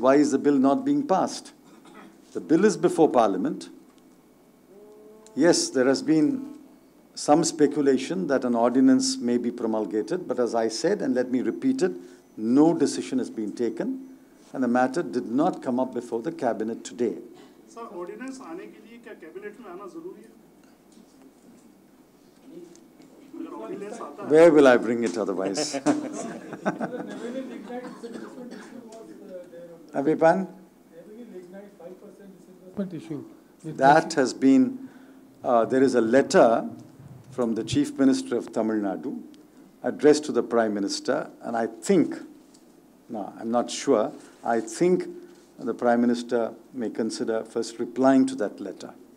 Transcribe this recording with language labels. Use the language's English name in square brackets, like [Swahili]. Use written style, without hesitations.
[English] Why is the bill not being passed? The bill is before Parliament. Yes, there has been some speculation that an ordinance may be promulgated, but as I said, and let me repeat it, no decision has been taken, and the matter did not come up before the Cabinet today. [Hindi] Sir, ordinance आने के लिए क्या cabinet में आना जरूरी है? [English] Where will I bring it otherwise? Avipan? That has been, there is a letter from the Chief Minister of Tamil Nadu addressed to the Prime Minister, and I think, no, I'm not sure, I think the Prime Minister may consider first replying to that letter.